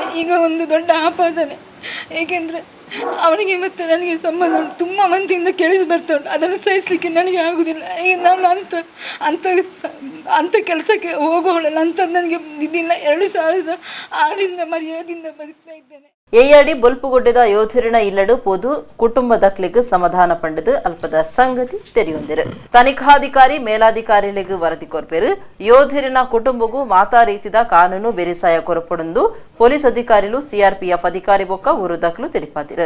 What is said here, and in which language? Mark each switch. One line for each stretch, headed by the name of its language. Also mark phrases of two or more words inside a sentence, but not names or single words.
Kannada: ಈಗ ಒಂದು ದೊಡ್ಡ ಆಪಾದನೆ, ಏಕೆಂದರೆ ಅವನಿಗೆ ಮತ್ತು ನನಗೆ ಸಂಬಂಧ ಉಂಟು. ತುಂಬ ಮಂದಿಯಿಂದ ಕೇಳಿಸಿ ಬರ್ತಾ ಉಂಟು, ಅದನ್ನು ಸಹಿಸಲಿಕ್ಕೆ ನನಗೆ ಆಗುವುದಿಲ್ಲ. ಈಗ ನಾನು ಅಂಥ ಕೆಲಸಕ್ಕೆ ಹೋಗೋಳಲ್ಲ, ಅಂಥದ್ದು ನನಗೆ ಇದಿಲ್ಲ. 2006ರಿಂದ ಮರ್ಯಾದೆಯಿಂದ ಬದುಕ್ತಾ ಇದ್ದೇನೆ.
Tulu: ಏಯಾಡಿ ಬೊಲ್ಪುಗೊಡ್ಡೆದ ಯೋಧರಿನ ಇಲ್ಲಡು ಪೋದು ಕುಟುಂಬದಕ್ಲಿಗ್ ಸಮಾಧಾನ ಪಂಡದು ಅಲ್ಪದ ಸಂಗತಿ ತೆರೆಯೊಂದಿರು. ತನಿಖಾಧಿಕಾರಿ ಮೇಲಾಧಿಕಾರಿಗಳಿಗೆ ವರದಿ ಕೊರ್ಪೆರು ಯೋಧರಿನ ಕುಟುಂಬಗೂ ಮಾತಾ ರೀತಿದ ಕಾನೂನು ಬೆರಿಸಾಯ ಕೊರಪೊಂದು ಪೊಲೀಸ್ ಅಧಿಕಾರಿಗಳು ಸಿಆರ್ಪಿಎಫ್ ಅಧಿಕಾರಿ ಬೊಕ್ಕ ಊರುದಕ್ಲು ತಿಳಿಪಾದಿರು.